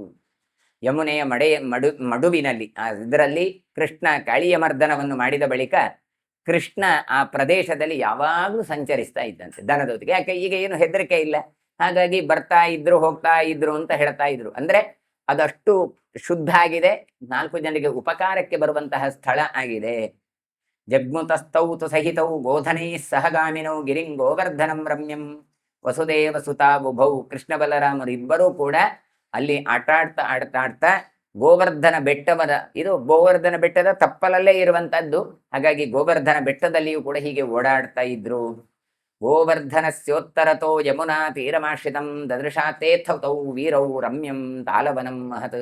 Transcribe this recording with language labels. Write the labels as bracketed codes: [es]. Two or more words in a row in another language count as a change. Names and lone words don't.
[kn] ಯಮುನೆಯ ಮಡುವಿನಲ್ಲಿ ಇದರಲ್ಲಿ ಕೃಷ್ಣ ಕಾಳಿಯ ಮರ್ದನವನ್ನು ಮಾಡಿದ ಬಳಿಕ ಕೃಷ್ಣ ಆ ಪ್ರದೇಶದಲ್ಲಿ ಯಾವಾಗಲೂ ಸಂಚರಿಸ್ತಾ ಇದ್ದಂತೆ ದನದೊತ್ತಿಗೆ. ಯಾಕೆ ಈಗ ಏನು ಹೆದರಿಕೆ ಇಲ್ಲ, ಹಾಗಾಗಿ ಬರ್ತಾ ಇದ್ರು ಹೋಗ್ತಾ ಇದ್ರು ಅಂತ ಹೇಳ್ತಾ ಇದ್ರು. ಅಂದ್ರೆ ಅದಷ್ಟು ಶುದ್ಧ ಆಗಿದೆ, 4 ಜನರಿಗೆ ಉಪಕಾರಕ್ಕೆ ಬರುವಂತಹ ಸ್ಥಳ ಆಗಿದೆ. [sa] ಜಗ್ಮುತಸ್ತೌತು ಸಹಿತವು ಗೋಧನೈ ಸಹಗಾಮಿನೌ ಗಿರಿಂ ಗೋವರ್ಧನಂ ರಮ್ಯಂ ವಸುದೇವ ಸುತಾ ಉಭೌ. [kn] ಕೃಷ್ಣ ಬಲರಾಮರು ಇಬ್ಬರೂ ಕೂಡ ಅಲ್ಲಿ ಆಟಾಡ್ತಾ ಗೋವರ್ಧನ ಬೆಟ್ಟವದ, ಇದು ಗೋವರ್ಧನ ಬೆಟ್ಟದ ತಪ್ಪಲಲ್ಲೇ ಇರುವಂತದ್ದು. ಹಾಗಾಗಿ ಗೋವರ್ಧನ ಬೆಟ್ಟದಲ್ಲಿಯೂ ಕೂಡ ಹೀಗೆ ಓಡಾಡ್ತಾ ಇದ್ರು. [sa] ಗೋವರ್ಧನಸ್ಯೋತ್ತರತೋ ಯಮುನಾ ತೀರಮಾಶ್ರಿತಂ ದದೃಶಾತೇಥೌ ವೀರೌ ರಮ್ಯಂ ತಾಲವನಂ ಮಹತ್.